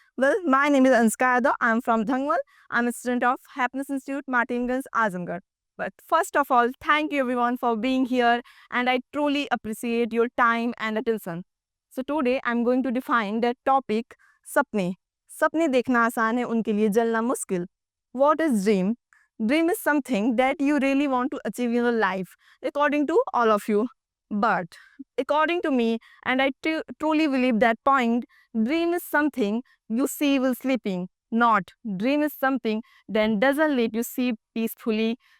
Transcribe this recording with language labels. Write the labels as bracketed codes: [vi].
[en] Well, my name is Anska Yadav. I'm from Dhangwal. I'm a student of Happiness Institute, Martinganj, Azamgarh. But first of all, thank you everyone for being here, and I truly appreciate your time and attention. So today I'm going to define the topic सपने. [hi] सपने देखना आसान है, उनके लिए जलना मुश्किल. [en] What is dream? Dream is something that you really want to achieve in your life, according to all of you. But according to me, and I truly believe that point, dream is something you see while sleeping. Not dream is something that doesn't let you sleep peacefully.